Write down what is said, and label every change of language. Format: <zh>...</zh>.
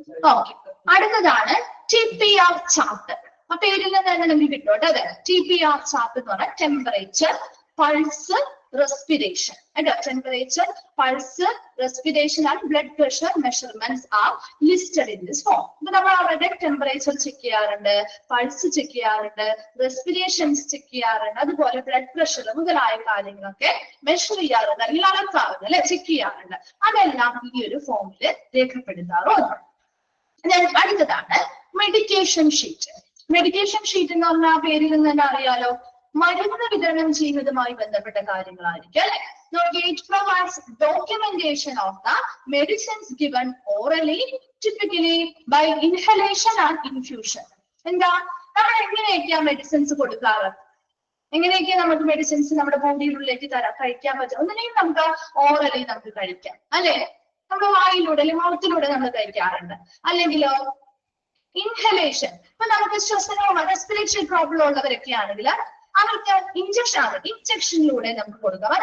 <ml>Okay, അടുത്തതാണ് TPR chart. പേരിൽ നിന്ന് തന്നെ നമുക്ക് കിട്ടും അതെ. TPR ചാർട്ട് എന്ന് പറഞ്ഞാൽ temperature, pulse, respiration.</ml> <en>Temperature, pulse, respiration and blood pressure measurements are listed in this form.</en> <ml>നമ്മൾ അവരുടെ ടെമ്പറേച്ചർ ചെക്ക് ചെയ്യാറുണ്ട്, പൾസ് ചെക്ക് ചെയ്യാറുണ്ട്, റെസ്പിറേഷൻസ് ചെക്ക് ചെയ്യാറുണ്ട്, അതുപോലെ ബ്ലഡ് പ്രഷർ മുതലായ കാര്യങ്ങളൊക്കെ മെഷർ ചെയ്യാറുണ്ട്, അല്ലെങ്കിൽ അളക്കാറുണ്ട് അല്ലെ, ചെക്ക് ചെയ്യാറുണ്ട്. അതെല്ലാം ഈ ഒരു ഫോമിൽ രേഖപ്പെടുത്താറുണ്ട്. അടുത്തതാണ് മെഡിക്കേഷൻ ഷീറ്റ്. മെഡിക്കേഷൻ ഷീറ്റ് എന്ന് പറഞ്ഞാൽ ആ പേരിൽ നിന്ന് തന്നെ അറിയാലോ, മരുന്ന് വിതരണം ചെയ്യുന്നതുമായി ബന്ധപ്പെട്ട കാര്യങ്ങളായിരിക്കും അല്ലെ.</ml> <en>It provides documentation of the medicines given orally, typically by inhalation and infusion.</en> <ml>എന്താ നമ്മൾ എങ്ങനെയൊക്കെയാ മെഡിസിൻസ് കൊടുക്കാറ്, എങ്ങനെയൊക്കെ നമുക്ക് മെഡിസിൻസ് നമ്മുടെ ബോഡിയിലുള്ളിലേക്ക് കഴിക്കാൻ പറ്റും. ഒന്നിനെയും നമുക്ക് ഓറലി നമുക്ക് കഴിക്കാം അല്ലെ, നമ്മുടെ വായിലൂടെ അല്ലെങ്കിൽ മൗത്തിലൂടെ നമ്മൾ കഴിക്കാറുണ്ട്. അല്ലെങ്കിലോ ഇൻഹലേഷൻ, ഇപ്പൊ നമുക്ക് ശ്വസനവും റെസ്പിറേറ്ററി പ്രോബ്ലം ഉള്ളവരൊക്കെ ആണെങ്കിൽ അവർക്ക് ഇഞ്ചക്ഷനിലൂടെ നമുക്ക് കൊടുക്കാം.</ml>